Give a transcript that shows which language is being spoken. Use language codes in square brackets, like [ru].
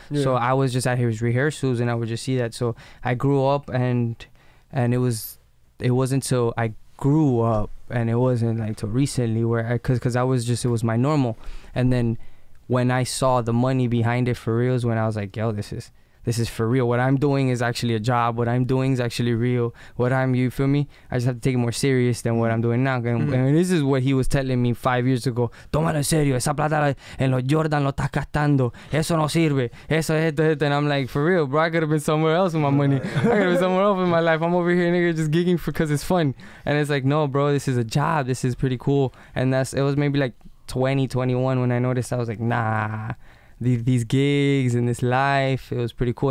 [en] So I was just at his rehearsals, and I would just see that. So I grew up, and it wasn't till I grew up, and it wasn't like till recently where because I was just, it was my normal. And then when I saw the money behind it for real is when I was like, yo, this is for real. What I'm doing is actually a job. What I'm doing is actually real. You feel me? I just have to take it more serious than what I'm doing now. And this is what he was telling me 5 years ago. [es] Tómalo en serio. Esa plata en los Jordan lo estás gastando. Eso no sirve. Eso, esto. [en] And I'm like, for real, bro, I could have been somewhere else with my money. I could have been somewhere else in my life. I'm over here, nigga, just gigging because it's fun. And it's like, no, bro, this is a job. This is pretty cool. And it was maybe like 2021 when I noticed. I was like, nah, these gigs and this life, it was pretty cool.